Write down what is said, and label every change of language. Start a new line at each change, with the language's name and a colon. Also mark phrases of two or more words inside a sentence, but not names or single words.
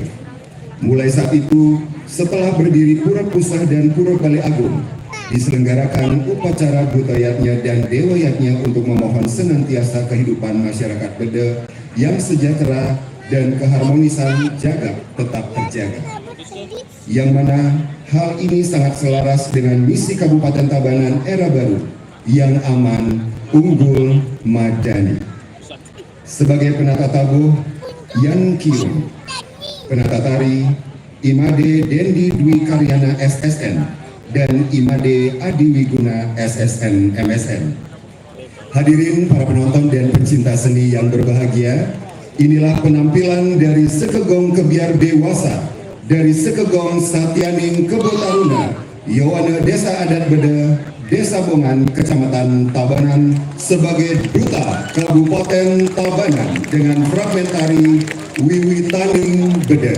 Indonesian: Mulai saat itu, setelah berdiri Pura Puseh dan Pura Bali Agung, diselenggarakan upacara budayatnya dan dewayatnya untuk memohon senantiasa kehidupan masyarakat Bede yang sejahtera dan keharmonisan jagat tetap terjaga. Yang mana hal ini sangat selaras dengan misi Kabupaten Tabanan era baru yang aman, unggul, madani. Sebagai penata tabuh, Yan Kium, penata tari, Imade Dendi Dwi Karyana SSN, dan Imade Adi Wiguna SSN MSN. Hadirin para penonton dan pencinta seni yang berbahagia, Inilah penampilan dari Sekegong Kebiar Dewasa dari Sekegong Satyaning Kebo Taruna, Yowana Desa Adat Bede, Desa Bongan, Kecamatan Tabanan sebagai Duta Kabupaten Tabanan dengan fragmentari Wiwitaning Bede.